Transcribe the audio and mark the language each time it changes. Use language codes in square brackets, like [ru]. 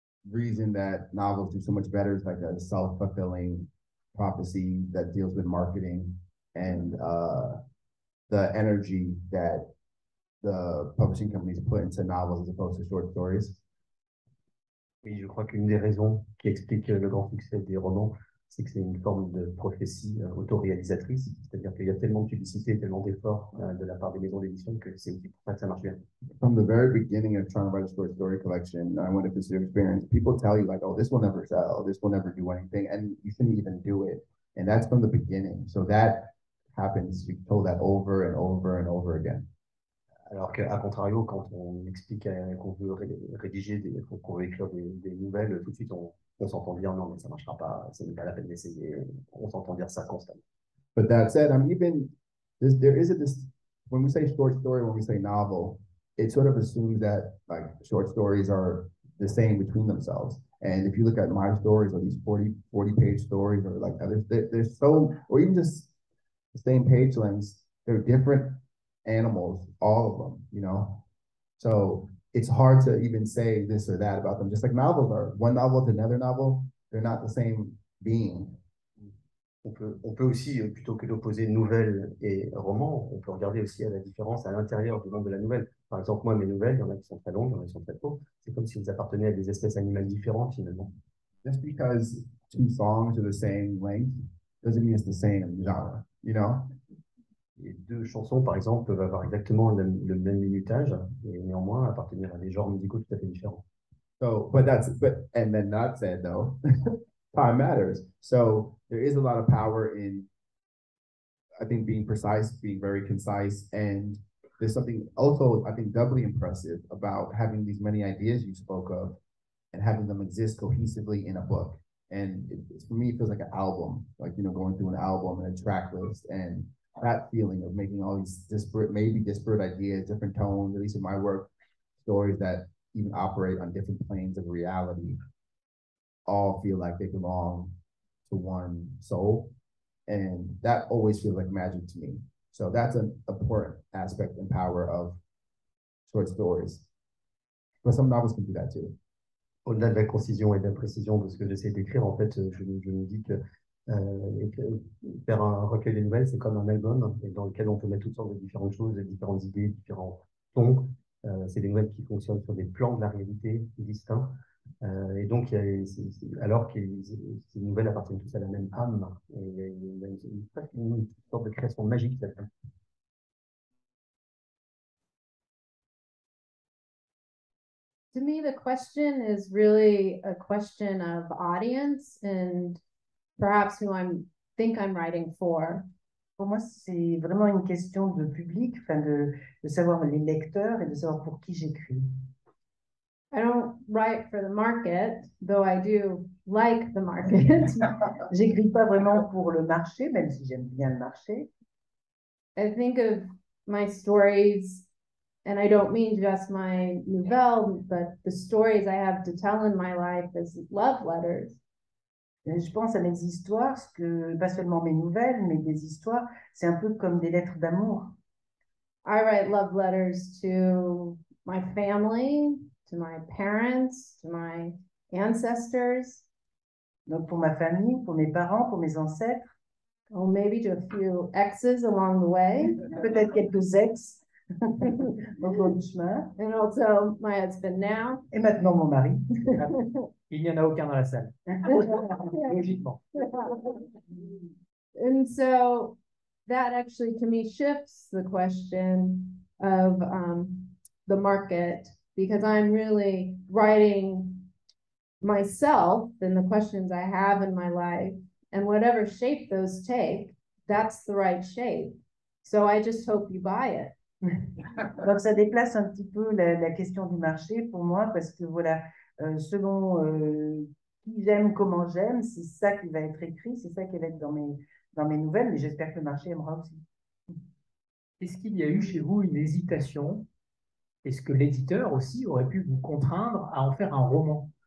[en] reason that novels do so much better is like a self-fulfilling prophecy that deals with marketing and the energy that the publishing companies put into novels as opposed to short stories. [fr] Oui, je crois qu'une des raisons qui explique le grand succès des romans, c'est que c'est une forme de prophétie autoréalisatrice, c'est-à-dire qu'il y a tellement de publicité, tellement d'efforts de la part des maisons d'édition que c'est aussi pour ça que ça marche bien. [en] From the very beginning of trying to write a short story collection, I went into this experience, people tell you like, oh, this will never sell, this will never do anything, and you shouldn't even do it. And that's from the beginning. So that happens, you've told that over and over and over again. [fr] Alors qu'à contrario, quand on explique qu'on veut rédiger, qu'on veut écrire des nouvelles, tout de suite on s'entend dire non, mais ça ne marchera pas, ce n'est pas la peine d'essayer. On s'entend dire ça constamment. [en] But that said, there is this, when we say short story, when we say novel, it sort of assumes that like short stories are the same between themselves. And if you look at my stories or these 40-page stories or like others, they're so, or even just the same page lengths, they're different animals, all of them, you know? So it's hard to even say this or that about them. Just like novels are, one novel to another novel, they're not the same being. [fr] On peut aussi, plutôt que d'opposer nouvelle et roman, on peut regarder aussi à la différence à l'intérieur du monde de la nouvelle. Par exemple, moi, mes nouvelles, il y en a qui sont très longues, il y en a qui sont très courtes. C'est comme si vous apparteniez à des espèces animales différentes, finalement. [en] Just because two songs are the same length doesn't mean it's the same genre, you know? [fr] Les deux chansons, par exemple, peuvent avoir exactement le même minutage et néanmoins appartenir à des genres musicaux tout à fait différents. [en] So, and then that said though, time matters. So there is a lot of power in, I think, being precise, being very concise, and there's something also, I think, doubly impressive about having these many ideas you spoke of and having them exist cohesively in a book. And for me, it feels like an album, like, you know, going through an album and a track list, and that feeling of making all these maybe disparate ideas, different tones, at least in my work, stories that even operate on different planes of reality, all feel like they belong to one soul. And that always feels like magic to me. So that's an important aspect and power of short stories. But some novels can do that too. [fr] Au-delà de la concision et de la précision de ce que j'essaie d'écrire, en fait, je me dis que faire un recueil de nouvelles, c'est comme un album dans lequel on peut mettre toutes sortes de différentes choses, de différentes idées, différents tons. C'est des nouvelles qui fonctionnent sur des plans de la réalité distincts. Et donc, alors que ces nouvelles appartiennent tous à la même âme, et il y a une sorte de création magique là-dedans. [en] To me, the question is really a question of audience and perhaps who think I'm writing for. [fr] Pour moi, c'est vraiment une question de public, enfin de savoir les lecteurs et de savoir pour qui j'écris. [en] I don't write for the market, though I do like the market. [fr] J'écris pas vraiment pour le marché, même si j'aime bien le marché. [en] I think of my stories, and I don't mean just my nouvelle, but the stories I have to tell in my life as love letters. [fr] Et je pense à mes histoires, pas seulement mes nouvelles, mais des histoires, c'est un peu comme des lettres d'amour. [en] I write love letters to my family, to my parents, to my ancestors. [fr] Donc pour ma famille, pour mes parents, pour mes ancêtres. [en] Oh, maybe to a few exes along the way. [fr] Peut-être quelques ex au cours du chemin. [en] And also my husband now. [fr] Et maintenant mon mari. Il n'y en a aucun dans la salle. Logiquement. [en] And so that actually to me shifts the question of the market, because I'm really writing myself and the questions I have in my life, and whatever shape those take, that's the right shape. So I just hope you buy it. [fr] Donc ça déplace un petit peu la question du marché pour moi, parce que voilà, selon qui j'aime, comment j'aime, c'est ça qui va être écrit, c'est ça qui va être dans mes nouvelles, mais j'espère que le marché aimera aussi. Est-ce qu'il y a eu chez vous une hésitation? Est-ce que l'éditeur aussi aurait pu vous contraindre à en faire un roman?